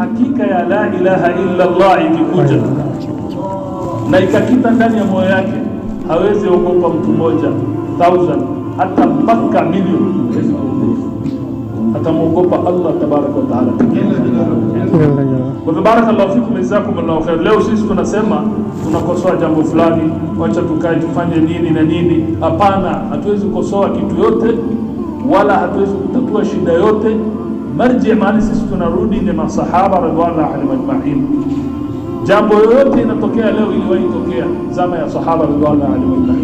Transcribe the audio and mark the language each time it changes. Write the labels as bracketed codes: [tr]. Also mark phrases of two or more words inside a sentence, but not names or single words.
[sw] hakika ya [ar] لا إله إلا الله [sw] ikikuja na ikakita ndani ya moyo yake, hawezi ogopa mtu mmoja 1000 hata mpaka milioni, atamwogopa Allah [ar] تبارك وتعالى. Kwa hivyo بارك الله فيكم، جزاكم الله خير. [sw] Leo sisi tunasema tunakosoa jambo fulani, wacha tukae tufanye nini na nini. Hapana, hatuwezi kukosoa kitu yote wala hatuwezi kutatua shida yote. Marji mahali sisi tunarudi ni masahaba [ar] رضي الله عنهم أجمعين. [sw] Jambo yoyote inatokea leo iliwahi tokea zama ya sahaba [ar] رضي الله عنهم أجمعين.